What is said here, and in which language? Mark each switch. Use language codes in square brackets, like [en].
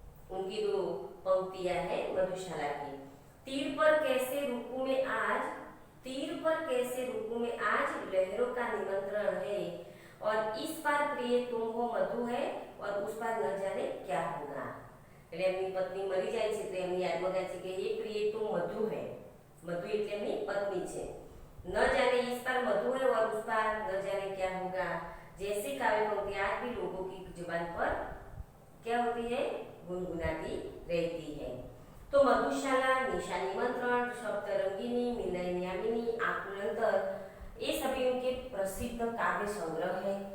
[hi] उनकी 2 पंक्तियां हैं मधुशाला की। तीर पर कैसे रुकूं मैं आज, तीर पर कैसे रुकूं मैं आज, लहरों का निमंत्रण है और इस पार प्रिय तुम हो मधु है और उस पार न जाने क्या होगा। [gu] એટલે એમની પત્ની મરી જાય છે તો એમની યાદમાં ગાય છે કે હે પ્રિય તું મધુ है। मधु એટલે એમની પત્ની છે। [hi] न जाने इस पार मधु है और उस पार न जाने क्या होगा जैसी काव्य पंक्ति आज भी लोगों की जुबान पर क्या होती है, गुनगुनाती रहती है। तो मधुशाला, निशा निमंत्रण, सप्तरंगिनी, मिलनयामिनी, आकुलंतर, ये सभी उनके प्रसिद्ध काव्य संग्रह है।